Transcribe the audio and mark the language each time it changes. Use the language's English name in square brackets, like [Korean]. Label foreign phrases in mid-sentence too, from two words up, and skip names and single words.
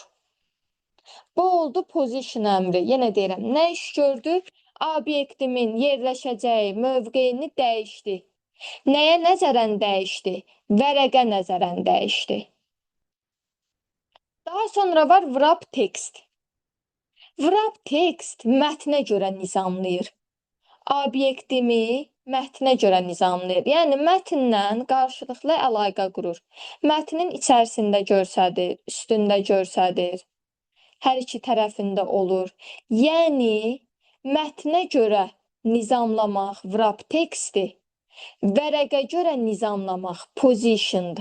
[Azerbaijani] Bu oldu position əmri. Yenə deyirəm, nə iş gördü? Obyektimin yerləşəcəyi mövqeyini dəyişdi. Nəyə nəzərən dəyişdi? Vərəqə nəzərən dəyişdi. Daha sonra var [English] wrap text. Wrap text [Azerbaijani] mətnə görə nizamlayır. Obyektimi mətnə görə nizamlayır. Yəni mətnlə qarşılıqlı əlaqə qurur. Mətnin içərisində görsədir, üstündə görsədir. Hər iki tərəfində olur. Yəni mətnə görə nizamlamaq [English] wrap text'i, [Azerbaijani] vərəqə görə nizamlamaq position'dır.